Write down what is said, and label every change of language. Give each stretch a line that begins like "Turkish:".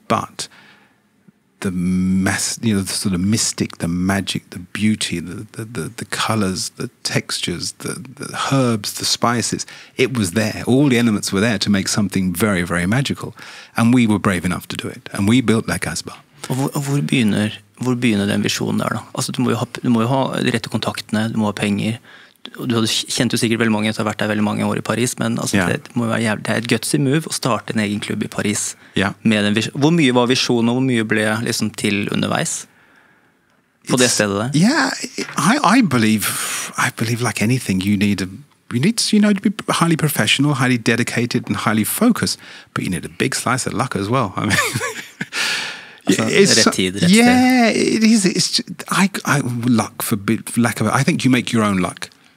English: But the the sort of mystic, the magic, the beauty, the colors, the textures, the herbs, the spices, it was there. All the elements were there to make something very, very magical. And we were brave enough to do it. And we built Le Casbah.
Norwegian: Og hvor begynner den visjonen der da? Altså, du må jo ha de rette kontaktene, du må ha penger. Du kjente jo sikkert veldig mange, du har vært der veldig mange år i Paris, men altså, det er et gutsy move å starte en egen klubb i Paris. Med den hvor mye var visjonen, og hvor mye ble liksom til underveis på det stedet der?
English: Yeah, I believe like anything, you need to be highly professional, highly dedicated, and highly focused, but you need a big slice of luck as well. I mean, yeah, it is. It's luck for lack of it. I think you make your own luck.